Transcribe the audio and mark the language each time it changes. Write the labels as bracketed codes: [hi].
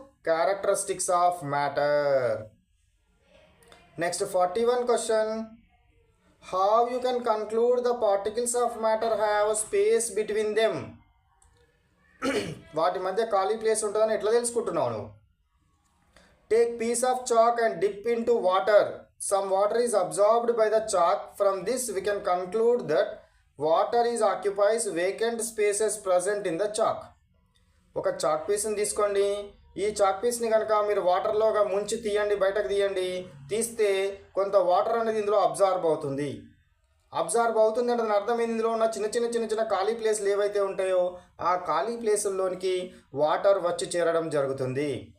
[en] Characteristics of matter. Next 41 question. How you can conclude the particles of matter have space between them. [te] వాటి మధ్య ఖాళీ place ఉంటుందని ఎట్లా తెలుసుకుంటున్నావు నువ్వు? [en] Take piece of chalk and dip into water. Some water is absorbed by the chalk. From this we can conclude that water occupies vacant spaces present in the chalk. [te] ఒక chalk పీస్ని తీసుకోండి. ఈ chalk పీస్ని కనుక మీరు వాటర్లోగా ముంచి తీయండి, బయటకు తీయండి. తీస్తే కొంత వాటర్ అనేది ఇందులో అబ్జార్బ్ అవుతుంది. అబ్జార్బ్ అవుతుంది అంటే దాని అర్థం ఏంది? ఇందులో ఉన్న చిన్న ఖాళీ ప్లేస్లు ఏవైతే ఉంటాయో ఆ ఖాళీ ప్లేసుల్లోనికి వాటర్ వచ్చి చేరడం జరుగుతుంది.